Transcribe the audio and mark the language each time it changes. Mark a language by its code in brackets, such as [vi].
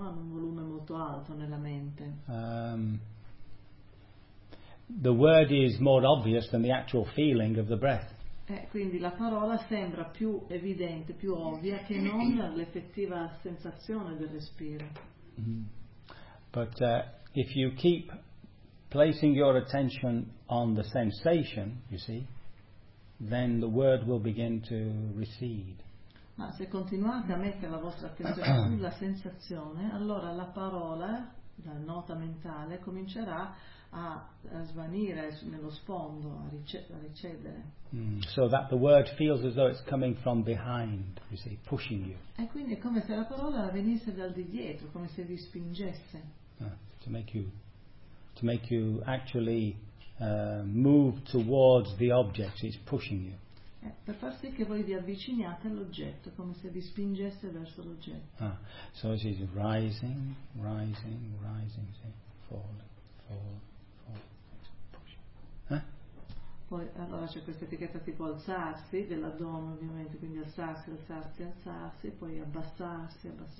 [it] Hanno un volume molto alto nella mente. [en] The word is more obvious than the actual feeling of the breath. [it] Quindi la parola sembra più evidente, più ovvia che non l'effettiva sensazione del respiro. [en] If you keep placing your attention on the sensation, you see, then the word will begin to recede. [it] Ma se continuate a mettere la vostra attenzione sulla sensazione, allora la parola, la nota mentale, comincerà a svanire nello sfondo, a recedere. [en] So that the word feels as though it's coming from behind, you see, pushing you. [it] E quindi è come se la parola venisse dal di dietro, come se vi spingesse. [en] To make you actually move towards the object, it's pushing you. [it] Per far sì che voi vi avviciniate all'oggetto, come se vi spingesse verso l'oggetto. [en] Ah, so it is rising, see, falling, [it] Poi allora c'è questa etichetta tipo alzarsi, dell'addome ovviamente, quindi alzarsi, poi abbassarsi.